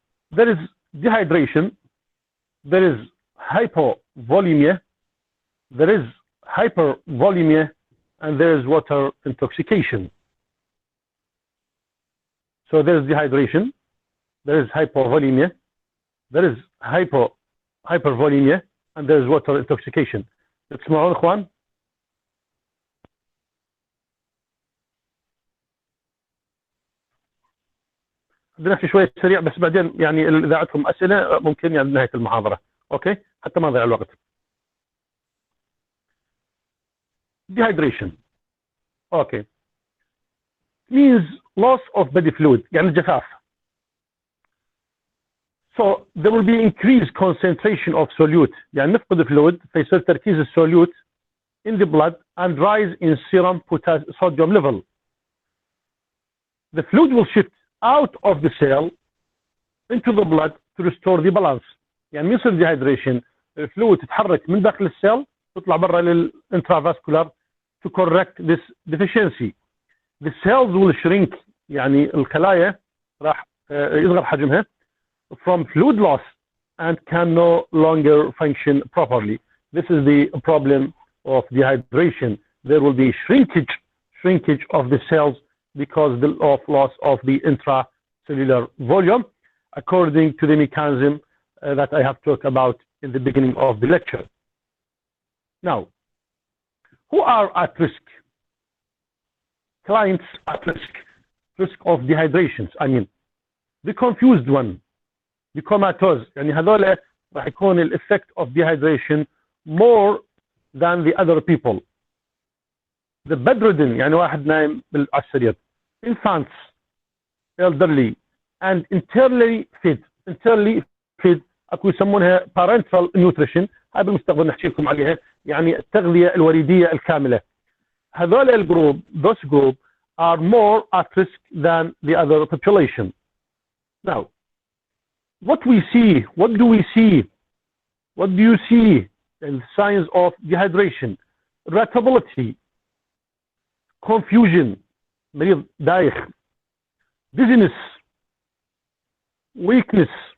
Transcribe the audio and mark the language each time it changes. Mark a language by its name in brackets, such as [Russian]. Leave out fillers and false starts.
[English] There is dehydration, there is hypovolemia, there is hypervolemia, and there is water intoxication. So there is dehydration, there is hypovolemia, there is hypervolemia, and there is water intoxication. [Arabic] تسمعون اخوان؟ بدنا نحكي شوي سريع بس بعدين يعني اذا عندكم اسئله ممكن يعني نهايه المحاضره، اوكي؟ حتى ما نضيع الوقت. [English] Dehydration. Okay. Means loss of body fluid, [Arabic] يعني الجفاف. [English] So there will be increased concentration of solute, [Arabic] يعني نفقد الفلويد فيصير تركيز السوليوت [English] in the blood and rise in serum sodium level. The fluid will shift out of the cell into the blood to restore the balance. [Arabic] يعني يصير dehydration الفلويد تتحرك من داخل السيل تطلع برا للintravascular [English] to correct this deficiency. The cells will shrink, [Arabic] يعني الخلايا راح يصغر حجمها [English] from fluid loss and can no longer function properly. This is the problem of dehydration. There will be shrinkage of the cells because of loss of the intracellular volume, according to the mechanism that I have talked about in the beginning of the lecture. Now, who are at risk? Clients at risk of dehydrations. I mean, the confused one, the comatose. [Arabic] يعني هذول راح يكون ال [English] effect of dehydration more than the other people. The bedridden, [Arabic] يعني واحد نايم على السرير. [English] Infants, elderly, and internally fed. Internally fed [Arabic] اكو يسمونها [English] parental nutrition. [Arabic] هاي بالمستقبل نحكي لكم عليها، يعني التغذية الوريدية الكاملة. هذول الجروب, [English] those group are more at risk than the other population. Now, what we see, what do we see? What do you see in signs of dehydration? Irritability, confusion, [Arabic] مريض دايخ, [English] dizziness, weakness,